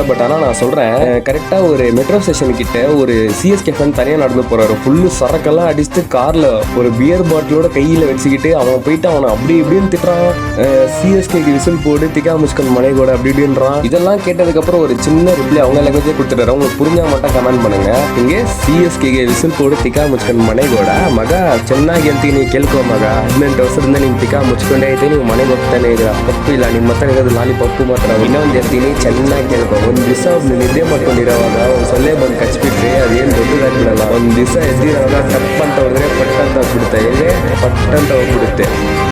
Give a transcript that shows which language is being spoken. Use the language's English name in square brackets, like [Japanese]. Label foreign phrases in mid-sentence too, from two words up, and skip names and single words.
[Tamil] பட் ஆனால் நான் சொல்கிறேன், கரெக்டாக ஒரு [English] metro station [Tamil] கிட்ட ஒரு சிஎஸ்கே ஃபேன் தனியாக நடந்து போகிறாரு. ஃபுல்லு சரக்கெல்லாம் அடிச்சுட்டு காரில் ஒரு பியர் பாட்டிலோட கையில் வச்சுக்கிட்டு அவன் போயிட்டு அவனை அப்படி இப்படின்னு திட்டுறான். சிஎஸ்கேக்கு விசில் போடு, [Kannada] ತಿಕಾ ಮುಚ್ಕೊಂಡು ಮನೆಗೋಡ [Tamil] அப்படி இப்படின்றான். இதெல்லாம் கேட்டதுக்கப்புறம் ஒரு சின்ன ரிப்ளை அவங்க லாங்குவேஜே கொடுத்துட்டாரு. உங்களுக்கு புரிஞ்சால் மட்டும் கமெண்ட் பண்ணுங்க. [Kannada] இங்கே சிஎஸ்கேಗೆ ವಿಸಿಲ್ ಕೊಡು ತಿಕಾ ಮುಚ್ಕೊಂಡು ಮನೆಗೋಡ ಮಗ ಚೆನ್ನಾಗಿ ಹೇಳ್ತೀನಿ ಕೇಳ್ಕೊ ಮಗ. 18 ವರ್ಷದಿಂದ ನೀನು ತಿಕಾ ಮುಚ್ಕೊಂಡೇ ಐತೆ, ನೀವು ಮನೆಗೆ ಹೋಗ್ತಾನೆ ಇದ್ದೀರಾ, ತಪ್ಪು ಇಲ್ಲ. ನಿಮ್ಮ ಹತ್ರ ಇರೋದು ಲಾಲಿಪಾಪು ಮಾತ್ರ. ಇನ್ನೊಂದು ಹೇಳ್ತೀನಿ, ಚೆನ್ನಾಗಿ ಕೇಳ್ಕೊ. ಒಂದು ದಿವಸ ನಿದ್ದೆ ಮಾಡ್ಕೊಂಡಿರೋವಾಗ ಒಂದು ಸೊಳ್ಳೆ ಬಂದು ಕಚ್ಬಿಟ್ರೆ ಅದೇನು ದೊಡ್ಡದಾಗಿರಲ್ಲ. ಒಂದು ದಿವಸ ಎದ್ದಿರೋವಾಗ ಟಪ್ ಅಂತ ಹೋದ್ರೆ ಪಟ್ ಅಂತ ಹೋಗ್ಬಿಡುತ್ತೆ, ಪಟ್ ಅಂತ ಹೋಗ್ಬಿಡುತ್ತೆ.